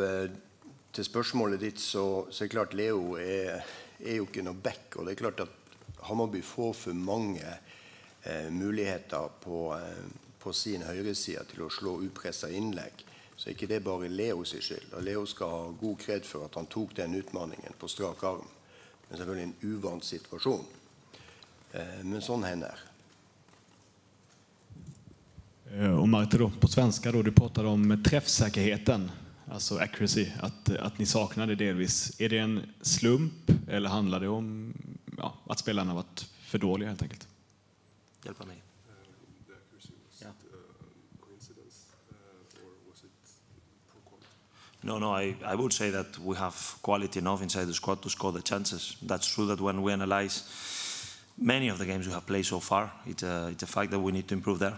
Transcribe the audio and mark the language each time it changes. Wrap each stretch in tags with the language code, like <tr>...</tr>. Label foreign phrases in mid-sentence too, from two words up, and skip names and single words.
<no>Til spørsmålet ditt, så er klart Leo er jo ikke noe back, og det er klart at Hammarby får for mange muligheter på få sin høyreside til å slå upresset innlegg, så er ikke det bare Leo sin skyld. Og Leo skal ha god kred for at han tok den utmaningen på strak arm. Men selvfølgelig en uvant situasjon. Men sånn hender.</no> <sv>Och Martin då, på svenska då, du pratade om träffsäkerheten, alltså accuracy, att ni saknade delvis. Är det en slump eller handlar det om att spelarna har varit för dåliga helt enkelt? Hjälpa mig.</sv> <en>The accuracy was it coincidence or was it poor quality? No, I would say that we have quality enough inside the squad to score the chances. That's true that when we analyze many of the games we have played so far, it's a fact that we need to improve there.</en>